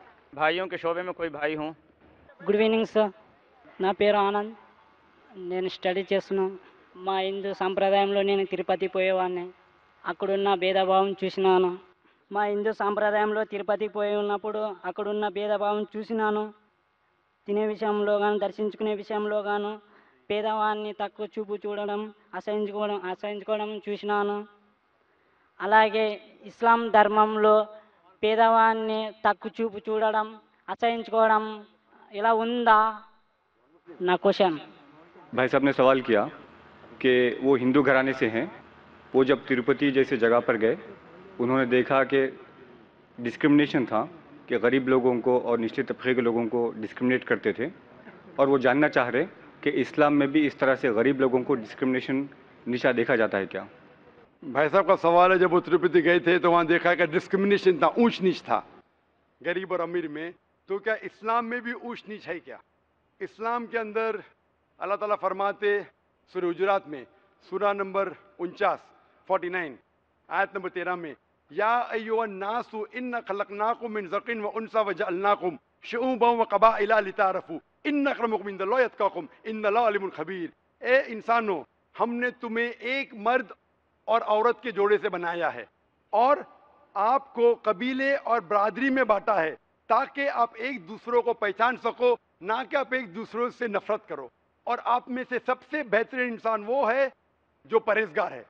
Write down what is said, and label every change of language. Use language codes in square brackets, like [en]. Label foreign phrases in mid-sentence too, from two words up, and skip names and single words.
[hi] भाइयों के शोबे में कोई भाई हूँ। [en] Good evening sir. [te] నా పేరు ఆనంద్. నేను స్టడీ చేస్తున్నాను. మా హిందూ సాంప్రదాయంలో నేను తిరుపతి పోయేవాడిని. అక్కడున్న భేదభావం చూసినాను. మా హిందూ సాంప్రదాయంలో తిరుపతికి పోయి ఉన్నప్పుడు అక్కడున్న భేదభావం చూసినాను. తినే విషయంలో కానీ దర్శించుకునే విషయంలో గాను పేదవాడిని తక్కువ చూపు చూడడం, అసహించుకోవడం చూసినాను. అలాగే ఇస్లాం ధర్మంలో పేదవాడిని తక్కువ చూపు చూడడం, అసహించుకోవడం ఇలా ఉందా? నా క్వశ్చన్. [hi] भाई साहब ने सवाल किया कि वो हिंदू घराने से हैं, वो जब तिरुपति जैसे जगह पर गए उन्होंने देखा कि डिस्क्रिमिनेशन था, कि गरीब लोगों को और निचले तबके के लोगों को डिस्क्रिमिनेट करते थे, और वो जानना चाह रहे कि इस्लाम में भी इस तरह से गरीब लोगों को डिस्क्रिमिनेशन निशा देखा जाता है क्या। भाई साहब का सवाल है, जब वो तिरुपति गए थे तो वहाँ देखा कि डिस्क्रिमिनेशन था, ऊंच नीच था गरीब और अमीर में, तो क्या इस्लाम में भी ऊंच नीच है क्या? इस्लाम के अंदर अल्लाह ताला फरमाते सूरह हुजुरात में सूरा नंबर 49 आयत नंबर 13 में, [ar] يا أيها الناس إنا خلقناكم من ذكر وأنثى وجعلناكم شعوبا وقبائل لتعارفوا إن أكرمكم عند الله أتقاكم إن الله عليم خبير. [hi] ए इंसानों, हमने तुम्हें एक मर्द और औरत के जोड़े से बनाया है और आपको कबीले और बरादरी में बांटा है ताकि आप एक दूसरों को पहचान सको, ना कि आप एक दूसरों से नफरत करो। और आप में से सबसे बेहतरीन इंसान वो है जो परहेजगार है।